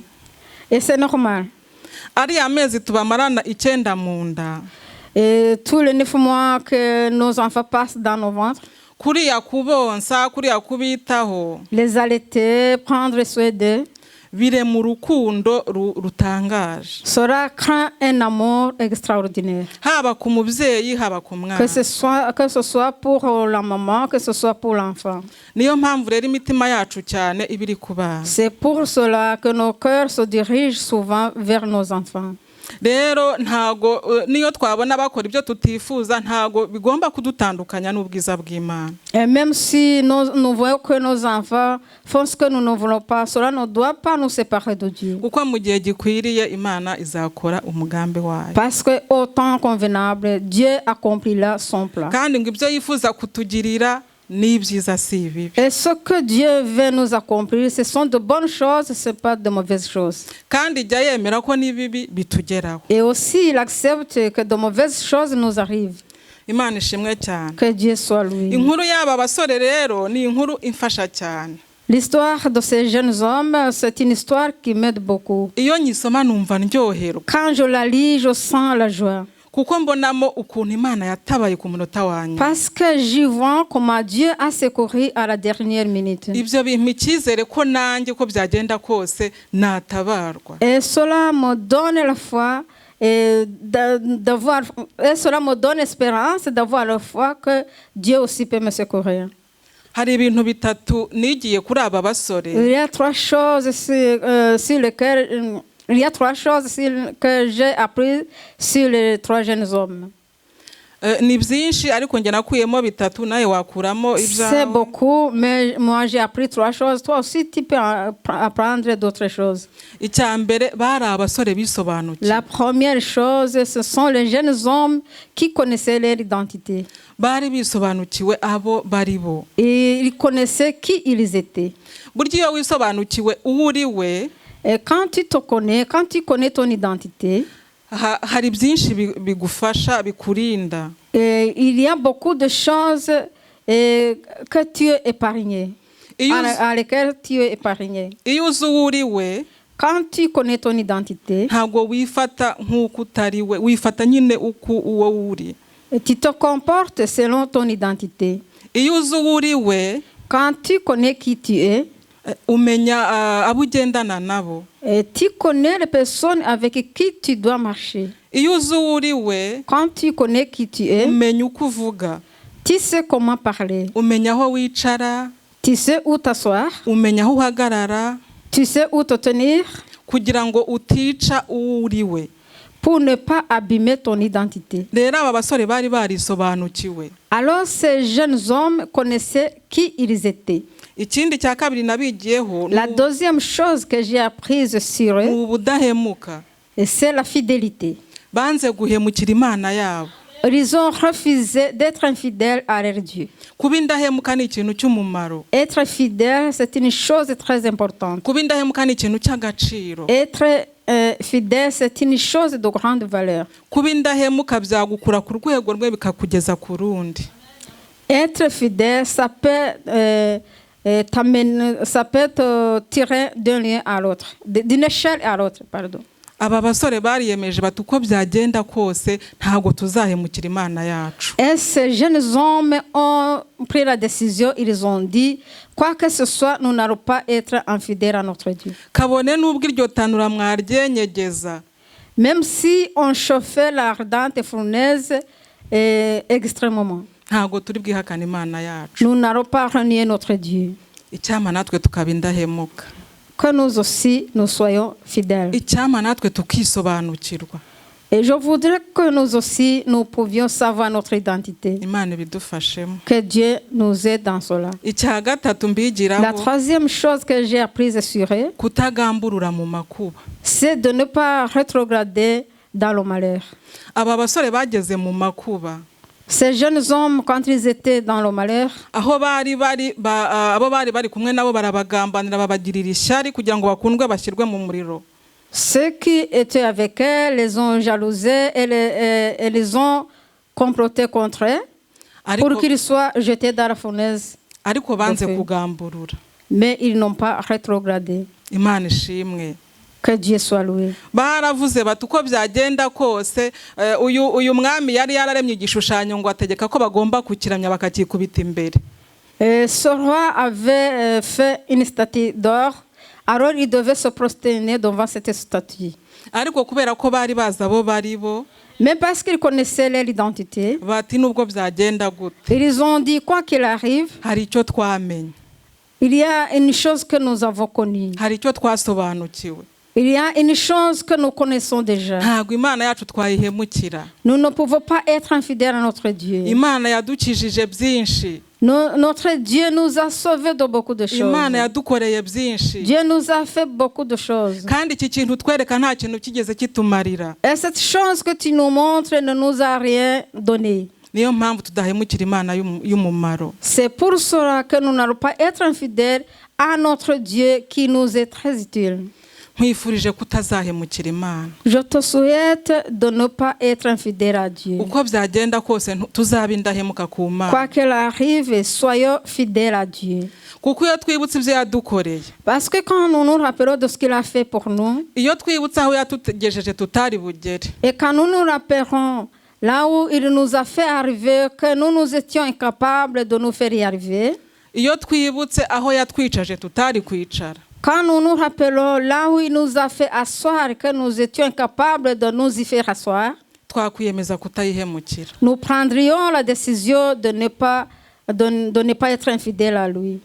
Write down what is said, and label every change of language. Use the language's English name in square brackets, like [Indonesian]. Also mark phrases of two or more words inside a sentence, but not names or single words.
[French] Et c'est normal. [Kinyarwanda] Ari amezi tubamarana 9 mu nda. [French] Et tous les 9 mois que nos enfants passent dans nos ventres. [Kinyarwanda] Kuriya kubonsa, kuriya kubitaho. [French] Les allaiter, prendre soin d'eux. [Kinyarwanda] Bire mu rukundo rutangaje. [French] Cela crée un amour extraordinaire. [Kinyarwanda] Haba ku mubyeyi haba ku mwana. [French] Que ce soit pour la maman, que ce soit pour l'enfant. [Kinyarwanda] Niyo mpamvu rero imitima yacu cyane ibiri ku bana. [French] C'est pour cela que nos cœurs se dirigent souvent vers nos enfants. [Kinyarwanda] Rero ntago niyo twabona bakora ibyo tutifuza ntago bigomba kudutandukanya n'ubwiza bw'Imana. [French] Et même si nous voyons que nos enfants font ce que nous ne voulons pas, cela ne doit pas nous séparer de Dieu. [Kinyarwanda] Kuko mu gihe gikwiriye Imana izakora umugambi wayo. [French] Parce que au temps convenable, Dieu accomplira son plan. [Kinyarwanda] Kandi ngo ibyo yifuza kutugirira ni byiza si bibi. [French] Et ce que Dieu veut nous accomplir, ce sont de bonnes choses, ce n'est pas de mauvaises choses. [Kinyarwanda] Kandi jya yemera ko ni bibi bitugeraho. [French] Et aussi, il accepte que de mauvaises choses nous arrivent. [Kinyarwanda] Imana ishimwe cyane. [French] Que Dieu soit loué. [Kinyarwanda] Inkuru y'aba basore rero ni inkuru imfasha cyane. [French] L'histoire de ces jeunes hommes, c'est une histoire qui m'aide beaucoup. [Kinyarwanda] Iyo nyisoma numva ndyoherwa. [French] Quand je la lis, je sens la joie. [Kinyarwanda] Kuko mbonamo ukuntu Imana yatabaye ku munota wa nyuma. [French] Parce que j'y vois comment Dieu a secouru à la dernière minute. [Kinyarwanda] Ibyo bimpa icyizere ko nanjye ko byagenda kose natabarwa. [French] Et cela me donne la foi et cela me donne espérance d'avoir la foi que Dieu aussi peut me secourir. [Kinyarwanda] Hari ibintu bitatu nigiye kuri aba basore. [French] Il y a 3 choses sur lesquelles il y a 3 choses que j'ai appris sur les 3 jeunes hommes. [Kinyarwanda] Ni byinshi ariko njye nakuyemo bitatu nawe wakuramo ibyawe. [French] C'est beaucoup, mais moi j'ai appris 3 choses. Toi aussi tu peux apprendre d'autres choses. [Kinyarwanda] Icya mbere bari abasore bisobanukiwe. [French] La première chose, ce sont les jeunes hommes qui connaissaient leur identité. [Kinyarwanda] Bari bisobanukiwe abo bari bo. [French] Et ils connaissaient qui ils étaient. [Kinyarwanda] Burya iyo wisobanukiwe uwo uri we. [French] Et quand tu te connais, quand tu connais ton identité, [Kinyarwanda] hari byinshi bigufasha bikurinda. [French] Il y a beaucoup de choses que tu es épargné, à lesquelles tu es épargné. [Kinyarwanda] Iyo uzi uwo uri we, [French] quand tu connais ton identité, [Kinyarwanda] ntabwo wifata nk'uko utari we, wifata nyine uko uwo uri. [French] Tu te comportes selon ton identité. [Kinyarwanda] Iyo uzi uwo uri we, [French] quand tu connais qui tu es, [Kinyarwanda] umenya abo ugendana nabo. [French] Tu connais les personnes avec qui tu dois marcher. [Kinyarwanda] Iyo uzi uwo uri we, [French] quand tu connais qui tu es, [Kinyarwanda] umenya uko uvuga. [French] Tu sais comment parler. [Kinyarwanda] umenya aho wicara, [French] Tu sais où t'asseoir. [Kinyarwanda] umenya aho uhagarara, [French] Tu sais où te tenir. [Kinyarwanda] kugira ngo utica uwo uriwe. [French] Pour ne pas abîmer ton identité. [Kinyarwanda] Rero aba basore bari barisobanukiwe. [French] Alors ces jeunes hommes connaissaient qui ils étaient. [Kinyarwanda] Ikindi cya kabiri nabigiyeho, [French] La deuxième chose que j'ai apprise sur eux, [Kinyarwanda] ubudahemuka. [French] c'est la fidélité. [Kinyarwanda] Banze guhemukira Imana yabo. [French] Ils ont refusé d'être infidèles à leur Dieu. [Kinyarwanda] Kuba indahemuka ni ikintu cy'umumaro. [French] Être fidèle, c'est une chose très importante. [Kinyarwanda] Kuba indahemuka ni ikintu cy'agaciro. [French] Être fidèle, c'est une chose de grande valeur. [Kinyarwanda] Kuba indahemuka byagukura ku rwego rwe bikakugeza ku rundi. [French] Être fidèle, ça peut te tirer d'un lieu à l'autre, d'une échelle à l'autre, pardon. [Kinyarwanda] Aba basore bariyemeje bati uko byagenda kose ntago tuzahemukira Imana yacu. [French] Et ces jeunes hommes ont pris la décision, ils ont dit, quoi que ce soit, nous n'allons pas être infidèles à notre Dieu. [Kinyarwanda] Kabone n'ubwo iryo tanura mwaryenyegeza. [French] Même si on chauffait l'ardente fournaise extrêmement, [Kinyarwanda] ntago turi bwihakana Imana yacu. [French] nous n'allons pas renier notre Dieu. [Kinyarwanda] Icyama natwe tukaba indahemuka. [French] Que nous aussi, nous soyons fidèles. [Kinyarwanda] Icyama natwe tukisobanukirwa. [French] Et je voudrais que nous aussi, nous pouvions savoir notre identité. [Kinyarwanda] Imana ibidufashemo. [French] Que Dieu nous aide dans cela. [Kinyarwanda] Icya gatatu mbigiraho. [French] La troisième chose que j'ai apprise sur eux, [Kinyarwanda] kutagamburura mu makuba. [French] C'est de ne pas rétrograder dans le malheur. [Kinyarwanda] Aba basore bageze mu makuba. [French] Ces jeunes hommes, quand ils étaient dans le malheur, [Kinyarwanda] abo bari bari kumwe nabo barabagambanira babagirira ishyari kugira ngo bakundwe bashyirwe mu muriro. [French] Ceux qui étaient avec eux les ont jalousés et les ont complotés contre eux pour qu'ils soient jetés dans la fournaise. [Kinyarwanda] Ariko banze kugamburura. [French] Mais ils n'ont pas rétrogradé. [Kinyarwanda] Imana ishimwe. [French] Que Dieu soit loué. [Kinyarwanda] Baravuze bati uko byagenda kose uyu mwami yari yararemye igishushanyo ngo ategeka ko bagomba kukiramya bakakikubita imbere. [French] Ce roi avait fait une statue d'or, alors il devait se prosterner devant cette statue. [Kinyarwanda] Ariko kubera ko bari baza abo bari bo, [French] mais parce qu'ils connaissaient leur identité, [Kinyarwanda] bati nubwo byagenda gute, [French] ils ont dit quoi qu'il arrive, [Kinyarwanda] hari icyo twamenye. [French] Il y a une chose que nous avons connue. [Kinyarwanda] Hari icyo twasobanukiwe. [French] Il y a une chose que nous connaissons déjà. [Kinyarwanda] Ntabwo Imana yacu twayihemukira. [French] Nous ne pouvons pas être infidèles à notre Dieu. [Kinyarwanda] Imana yadukijije byinshi. [French] Notre Dieu nous a sauvés de beaucoup de choses. [Kinyarwanda] Imana yadukoreye byinshi. [French] Dieu nous a fait beaucoup de choses. [Kinyarwanda] Kandi iki kintu twereka nta kintu kigeze kitumarira. [French] Et cette chose que tu nous montres ne nous a rien donné. [Kinyarwanda] Niyo mpamvu tudahemukira Imana y'umumaro. [French] C'est pour cela que nous n'allons pas être infidèles à notre Dieu qui nous est très utile. [Kinyarwanda] Nkwifurije kutazahemukira Imana. [French] Je te souhaite de ne pas être infidèle à Dieu. [Kinyarwanda] Uko byagenda kose tuzaba indahemuka ku Mana. [French] Quoi qu'il arrive, soyons fidèles à Dieu. [Kinyarwanda] Kuko iyo twibutse ibyo yadukoreye. [French] Parce que quand nous nous rappelons de ce qu'il a fait pour nous, [Kinyarwanda] iyo twibutse aho yatugejeje tutari bugere. [French] Et quand nous nous rappellerons là où il nous a fait arriver, que nous nous étions incapables de nous faire y arriver. [Kinyarwanda] Iyo twibutse aho yatwicaje tutari kwicara. [French] Quand nous nous rappelons là où il nous a fait asseoir, que nous étions incapables de nous y faire asseoir, nous prendrions la décision de ne pas être infidèles à lui.